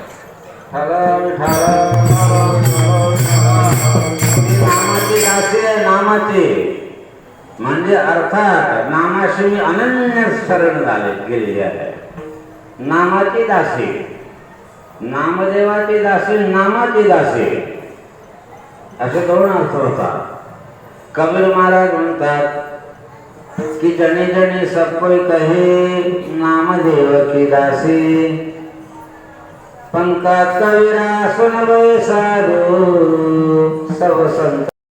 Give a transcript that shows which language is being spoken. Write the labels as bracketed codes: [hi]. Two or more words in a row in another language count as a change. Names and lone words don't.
[mr] नामाची दासी आहे नामाची म्हणजे अर्थात नामाशी मी अनन्य शरण गेलेली आहे। नामाची दासी नामदेवाची दासी नामाची दासी असे दोन अर्थ होतात। कबीर महाराज म्हणतात कि [hi] जनी जनी सब कोई कहे नामदेव की दासी पंकज कबीरा सुन लो साधु सब संत